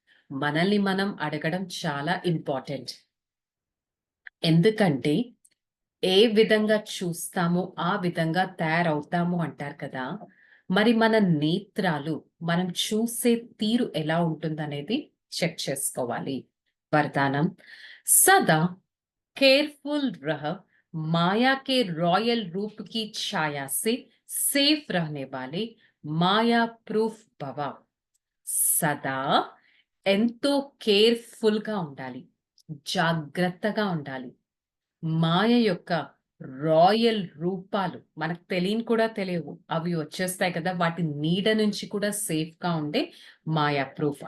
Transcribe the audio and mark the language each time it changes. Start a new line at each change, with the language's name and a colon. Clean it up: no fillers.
Telugu: మనల్ని మనం అడగడం చాలా ఇంపార్టెంట్. ఎందుకంటే ఏ విధంగా చూస్తామో ఆ విధంగా తయారవుతాము అంటారు కదా. మరి మన నేత్రాలు, మనం చూసే తీరు ఎలా ఉంటుందనేది చెక్ చేసుకోవాలి.
Hindi: వరదానం: सदा केयरफुल रह, माया के रॉयल रूप की छाया से सेफ रहने वाले माया प्रूफ भव.
Telugu: సదా ఎంతో కేర్ఫుల్ గా ఉండాలి, జాగ్రత్తగా ఉండాలి. మాయ యొక్క రాయల్ రూపాలు మనకు తెలియని కూడా తెలియవు, అవి వచ్చేస్తాయి కదా, వాటి నీడ నుంచి కూడా సేఫ్ గా ఉండే మాయా ప్రూఫ్.